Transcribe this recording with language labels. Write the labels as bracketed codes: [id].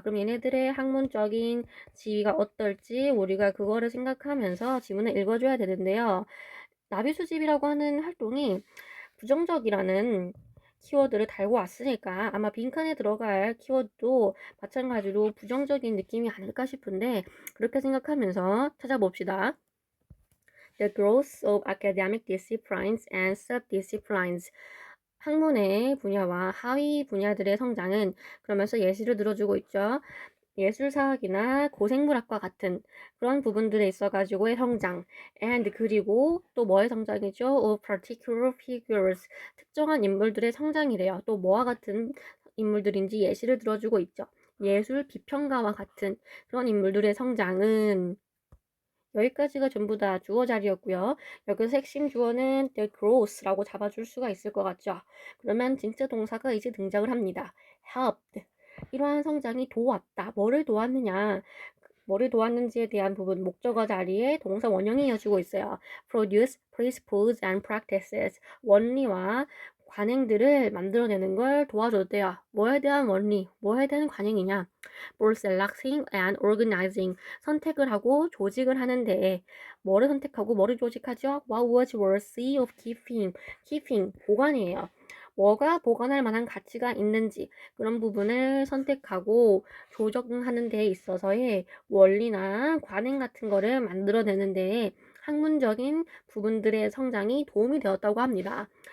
[ko] 그럼 얘네들의 학문적인 지위가 어떨지 우리가 그거를 생각하면서 지문을 읽어줘야 되는데요. 나비 수집이라고 하는 활동이 부정적이라는 키워드를 달고 왔으니까 아마 빈칸에 들어갈 키워드도 마찬가지로 부정적인 느낌이 아닐까 싶은데 그렇게 생각하면서 찾아봅시다. [en] The growth of academic disciplines and sub-disciplines. [ko] 학문의 분야와 하위 분야들의 성장은 그러면서 예시를 들어주고 있죠. 예술사학이나 고생물학과 같은 그런 부분들에 있어가지고의 성장 and 그리고 또 뭐의 성장이죠? [en] of particular figures, [ko] 특정한 인물들의 성장이래요. 또 뭐와 같은 인물들인지 예시를 들어주고 있죠. 예술 비평가와 같은 그런 인물들의 성장은 여기까지가 전부 다 주어 자리였고요. 여기서 핵심 주어는 the growth라고 잡아줄 수가 있을 것 같죠. 그러면 진짜 동사가 이제 등장을 합니다. helped. 이러한 성장이 도왔다. 뭐를 도왔느냐? 뭐를 도왔는지에 대한 부분 목적어 자리에 동사 원형이 이어지고 있어요. [en] produce, principles and practices. [ko] 원리와 관행들을 만들어내는 걸 도와줬대요. 뭐에 대한 원리, 뭐에 대한 관행이냐? [en] for selecting and organizing. [ko] 선택을 하고 조직을 하는데 뭐를 선택하고 뭐를 조직하죠? [en] What was worthy of keeping? [ko] keeping, 보관이에요. 뭐가 보관할 만한 가치가 있는지 그런 부분을 선택하고 조정하는 데 있어서의 원리나 관행 같은 거를 만들어내는 데 학문적인 부분들의 성장이 도움이 되었다고 합니다.